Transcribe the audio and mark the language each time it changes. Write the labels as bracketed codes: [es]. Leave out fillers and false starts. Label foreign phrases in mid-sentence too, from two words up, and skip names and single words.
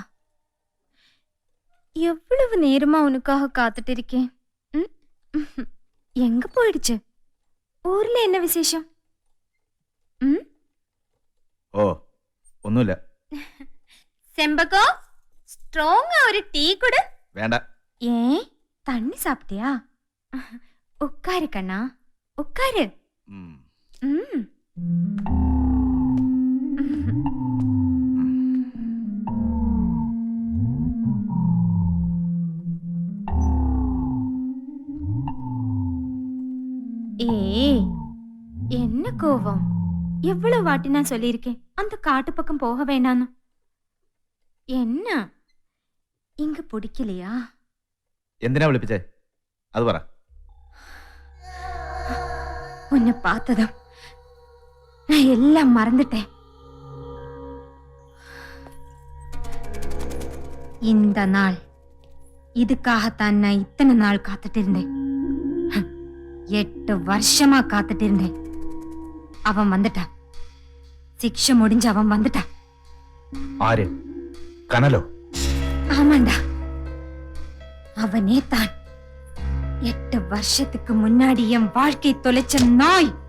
[ta] எவ்வளவு நேரமா உனக்காக காத்துட்டு இருக்கேன். எங்க போயிடுச்சு? ஊர்ல என்ன விசேஷம்? [ml] ഓ ഒന്നുമില്ല. [ta] செம்பகோ ஸ்ட்ராங்கா ஒரு டீ கொடு. [ml] വേണ്ട. [ta] ஏன் தண்ணி சாப்பிட்டியா? உட்காரு கண்ணா உட்காரு. ம். ஏய் என்ன கோவம்? எவ்வளவு வாட்டி நான் சொல்லியிருக்கேன் அந்த காட்டு பக்கம் போக வேண்டான்னு. என்ன இங்க பிடிக்கலையா? [ml] എന്തിനാ വിളിപ്പിച്ചേ അത് പറ. [ta] உன்னை பார்த்ததும் நான் எல்லாம் மறந்துட்டேன். இந்த நாள் இதுக்காகத்தான் நான் இத்தனை நாள் காத்துட்டு இருந்தேன். 8 வருஷமா காத்துட்டு இருந்தேன். அவன் வந்துட்டான். சிக்ஷை முடிஞ்சு அவன் வந்துட்டான். [ml] ആര്? കനലോ? [ta] ஆமாண்டா, அவனே தான். 8 வருஷத்துக்கு முன்னாடி என் வாழ்க்கை தொலைச்ச நாய்.